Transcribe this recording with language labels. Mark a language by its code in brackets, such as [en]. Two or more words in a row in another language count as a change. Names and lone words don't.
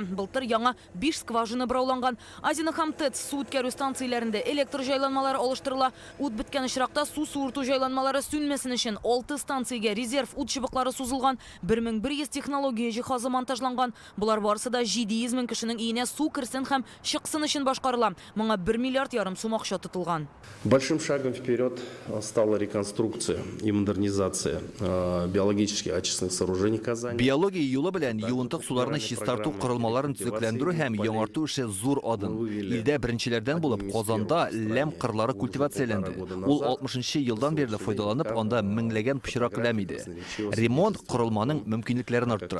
[tt] Былтыр яңа 5 скважина брауланган. Азина һәм ТЭЦ су үткәрү станцияләрендә электр җайланмалары алыштырыла. Ут беткән очракта су суырту җайланмалары сүнмәсен өчен 6 станциягә резерв ут чыбыклары сузылган. 1100 технология җиһазы монтажланган. Булар барысы да 700 мең кешенең өенә су керсен һәм чыксын өчен башкарыла. Моңа 1,5 миллиард сум акча тотылган. [ru] Большим шагом вперед стала реконструкция и модернизация биологически очистных сооружений Казани. [tt] Биология юлы белән юынтык суларны чистарту корылмаларын төзекләндерү һәм яңарту эше зур адым. Илдә беренчеләрдән булып Казанда ләм кырлары культивацияләнде. Ул 60-нчы елдан бирле файдаланып, анда меңләгән пычрак ләм иде. Ремонт корылманың мөмкинлекләрен арттыра.